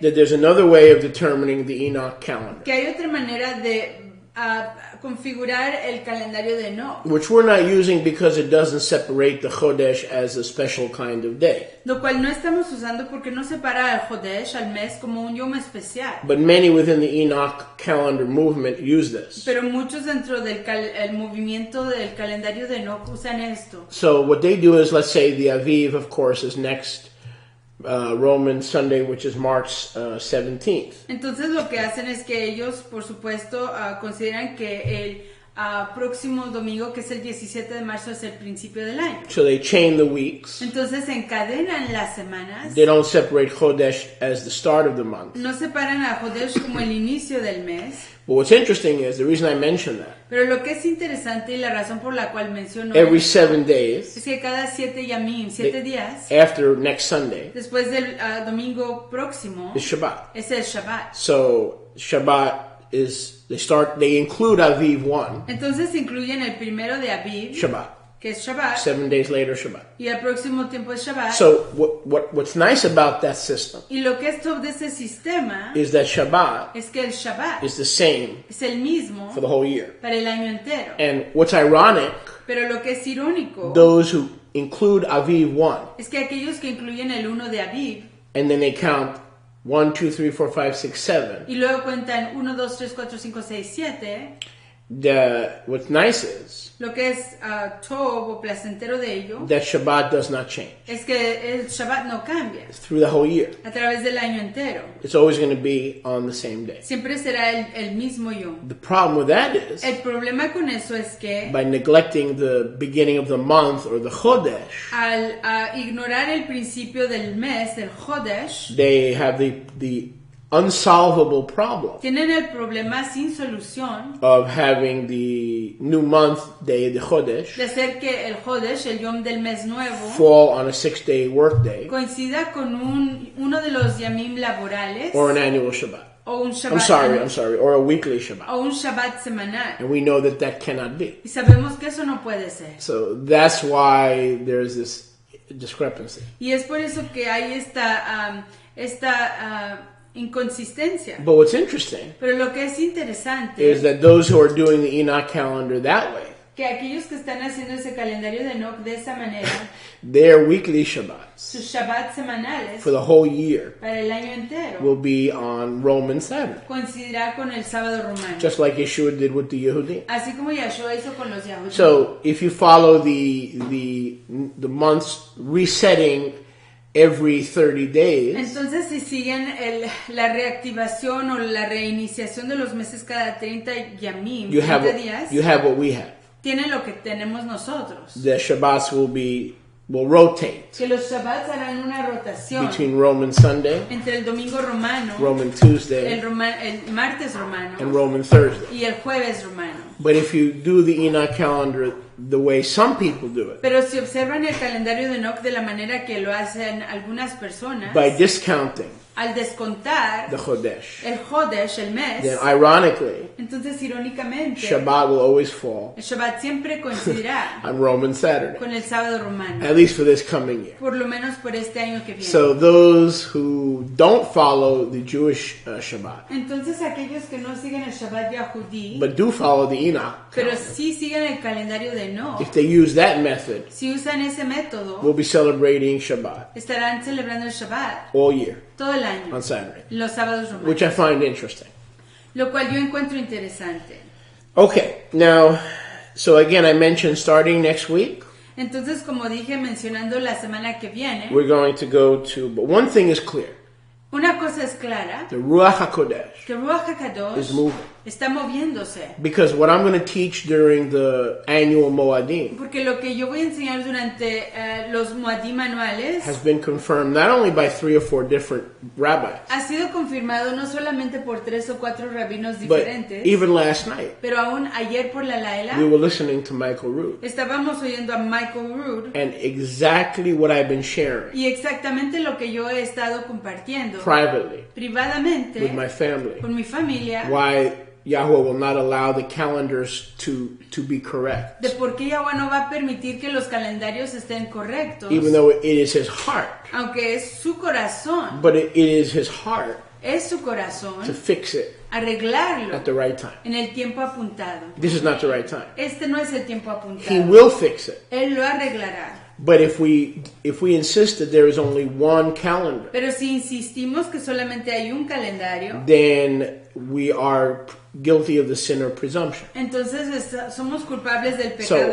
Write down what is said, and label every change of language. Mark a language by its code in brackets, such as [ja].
[en] that there's another way of determining the Enoch calendar, [es] hay otra manera de configurar el calendario de Enoch, [en] which we're not using because it doesn't separate the Chodesh as a special kind of day. [es] lo cual no estamos usando porque no separa al Jodesh, al mes, como un yom especial. [en] But many within the Enoch calendar movement use this. [es] Pero muchos dentro del el movimiento del calendario de Enoch usan esto. [en] So what they do is, let's say the Aviv, of course, is next Roman Sunday, which is March 17th. [es] Entonces lo que hacen es que ellos, por supuesto, consideran que el próximo domingo, que es el 17 de marzo, es el principio del año. [en] So they chain the weeks. [es] Entonces encadenan las semanas. [en] They don't separate Chodesh as the start of the month. [es] No separan a Jodesh como el inicio del mes. [en] But what's interesting is, the reason I mention that, [es] Pero lo que es interesante y la razón por la cual menciono [en] every [es] esto [en] 7 days [es] es que cada 7 yamim, 7 días, [en] after next Sunday [es] después del domingo próximo, [en] is Shabbat. [es] es el Shabbat. [en] So Shabbat is, they include Aviv 1, [es] Entonces incluyen el primero de Aviv, [en] Shabbat. [es] que es Shabbat, [en] 7 days later, Shabbat. [es] y el próximo tiempo es Shabbat. [en] So what's nice about that system [es] Y lo que es top de ese sistema [en] is that Shabbat [es] es que el Shabbat [en] is the same [es] es el mismo [en] for the whole year. [es] para el año entero. [en] And what's ironic, [es] Pero lo que es irónico [en] those who include Aviv 1, [es] es que aquellos que incluyen el 1 de Aviv [en] and then they count 1, 2, 3, 4, 5, 6, 7. [es] y luego cuentan 1, 2, 3, 4, 5, 6, 7, [en] What's nice is [es] lo que es tov o placentero de ello [en] that Shabbat does not change. [es] es que el Shabbat no cambia [en] It's through the whole year. [es] a través del año entero. [en] It's always going to be on the same day. [es] Siempre será el mismo yom. [en] The problem with that is, [es] El problema con eso es que [en] by neglecting the beginning of the month or the Chodesh, [es] al ignorar el principio del mes, del Chodesh, [en] they have the unsolvable problem [es] tienen el problema sin solución [en] of having the new month day, the Chodesh, [es] de hacer que el Chodesh, el yom del mes nuevo, [en] fall on a 6-day workday [es] coincida con uno de los yamim laborales [en] or an annual Shabbat. [es] o un Shabbat [en] I'm sorry, or a weekly Shabbat. [es] o un Shabbat semanal. [en] And we know that cannot be. [es] Y sabemos que eso no puede ser. [en] So that's why there's this discrepancy. [es] Y es por eso que hay esta inconsistencia. [en] But what's interesting [es] Pero lo que es interesante [en] is that those who are doing the Enoch calendar that way, [es] que aquellos que están haciendo ese calendario de Enoch de esa manera, [en] their weekly Shabbats [es] sus Shabbat semanales [en] for the whole year [es] para el año entero [en] will be on Roman Saturday, [es] coincidirá con el sábado romano. [en] just like Yeshua did with the Yehudim. [es] Así como Yahshua hizo con los Yahudim. [en] So if you follow the months resetting every 30 days, [es] Entonces, si siguen la reactivación o la reiniciación de los meses cada 30 yamim, [en] you [es] 30 [en] have [es] días, [en] what we have. [es] tienen lo que tenemos nosotros. [en] The Shabbats will rotate [es] Que los Shabbats harán una rotación [en] between Roman Sunday, [es] entre el domingo romano, [en] Roman Tuesday, [es] el martes romano [en] and Roman Thursday. [es] y el jueves romano. [en] But if you do the Enoch calendar the way some people do it, [es] Pero si observan el calendario de Enoch de la manera que lo hacen algunas personas, [en] by discounting [es] al descontar [en] the Chodesh, [es] el Jodesh, el mes, [en] then ironically, [es] entonces irónicamente [en] Shabbat will always fall [es] el Shabbat siempre coincidirá [en] on Roman Saturday, [es] con el sábado romano, [en] at least for this coming year. [es] por lo menos por este año que viene. [en] So those who don't follow the Jewish Shabbat, [es] Entonces aquellos que no siguen el Shabbat Yahudí, [en] but do follow the Enoch [es] pero [en] calendar, [es] sí siguen el calendario de Enoch, [en] if they use that method, [es] si usan ese método, [en] we'll be celebrating Shabbat [es] estarán celebrando el Shabbat [en] all year [es] todo el año, [en] on Saturday, [es] los sábados romanos, [en] which I find interesting. [es] lo cual yo encuentro interesante. [en] Okay, now, so again, I mentioned starting next week, [es] Entonces, como dije, mencionando la semana que viene, [en] we're going to go to, but one thing is clear, [es] una cosa es clara, [en] the Ruach HaKodesh [es] que Ruach [en] is [es] HaKadosh [en] moving. [es] está moviéndose. [en] Because what I'm going to teach during the annual Moadim [es] Porque lo que yo voy a enseñar durante los Moadim anuales [en] has been confirmed not only by 3 or 4 different rabbis, [es] ha sido confirmado no solamente por 3 o 4 rabinos [en] but [es] diferentes, [en] even last night, [es] pero aún ayer por la Laila [en] we were listening to Michael Rood. [es] estábamos oyendo a Michael Rood [en] And exactly what I've been sharing [es] y exactamente lo que yo he estado compartiendo [en] privately [es] privadamente [en] with my family, [es] con mi familia [en] why Yahweh will not allow the calendars to be correct, [es] de por qué Yahweh no va a permitir que los calendarios estén correctos, [en] even though it is his heart. [es] aunque es su corazón, [en] But it is his heart [es] es su [en] to [es] corazón [en] fix it [es] arreglarlo [en] at the right time. [es] en el tiempo apuntado. [en] This is not the right time. [es] Este no es el tiempo [en] He [es] apuntado. [en] will fix it. [es] Él lo arreglará. [en] But if we insist that there is only one calendar, [es] Pero si insistimos que solamente hay un calendario, [en] then we are guilty of the sin or presumption. [es] entonces somos culpables del pecado